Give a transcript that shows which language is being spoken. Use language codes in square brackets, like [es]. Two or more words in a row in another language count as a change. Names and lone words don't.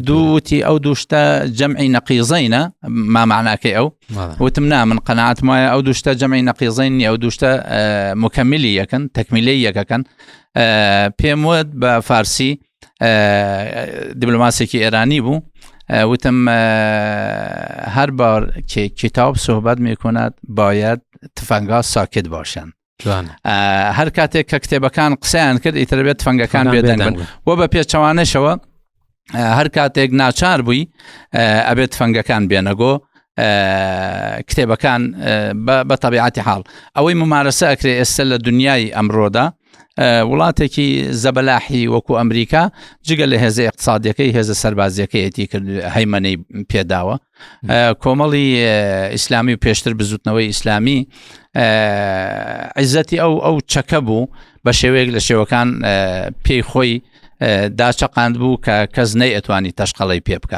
[ckb] دووتی ئەو دوشتە جەمعی نەقیزەینە، ما معناکەی ئەو؟ وتم نا، من قەناعەتم وایە ئەو دوشتە جەمعی نەقیزەینی، ئەو دوشتە مکەملی یەکەن، تەکمیلەی یەکەکەن. پێم وت بە فارسی، دیبلۆماسێکی ئێرانی بوو، وتم [fa] هر بار که کتاب صحبت میکند باید تفنگ‌ها ساکت باشند. [ckb] هر کاتێک کە کتێبەکان قسەیان کرد ئیتر بێت تفەنگەکان بێدەنگ بن، و بە پێچەوانەشەوە هەر کاتێک ناچار بووی ئەبێت تفەنگەکان بێنەگۆ کتێبەکان بە تەبیعەتی حاڵ. ئەوەی ممارسە ئەکرێ ئێستا لە دنیای ئەمڕۆدا وڵاتێکی زەبەلاحی وەکو ئەمریکا جگە لە هێزە اقتصادیەکەی هێزە سەربازیەکەیەتی کرد هەیمەنەی پێداوە، کۆمەڵی ئیسلامی و پێشتر بزوتنەوەی ئیسلامی عیزەتی ئەو چەکە بوو بە شێوەیەک لە شێوەکان پێی خۆی داچەقاند بوو کە کەس نەیەتوانی تەشقەڵەی پێ بکە.